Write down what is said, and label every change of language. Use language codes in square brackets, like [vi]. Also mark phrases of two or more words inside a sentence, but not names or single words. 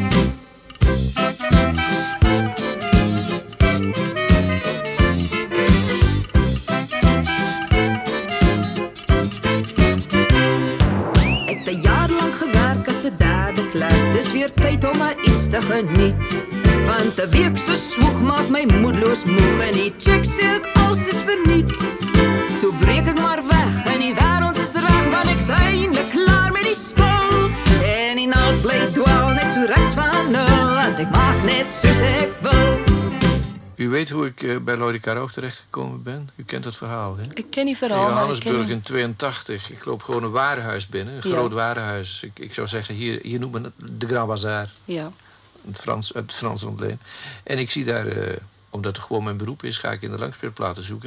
[af] Dis weer tyd om maar iets te geniet want 'n week se swoeg maak my moedeloos moeg en die check sê ek alles is verniet. Toe breek ek maar weg en die wêreld is reg want ek's eintlik klaar met die spul en die naald bly dwaal net so regs van nul want ek maak net soos ek wil. [nl] U weet hoe ik bij Lorica Roog terechtgekomen ben? U kent dat verhaal, hè? Ik ken die verhaal, in maar Johannesburg in 82. Ik loop gewoon een warenhuis binnen, een groot warenhuis. Ik zou zeggen, hier noemt men het de Grand Bazaar. Ja. Het Frans ontleen. En ik zie daar, omdat het gewoon mijn beroep is, ga ik in de langspeelplaten zoeken.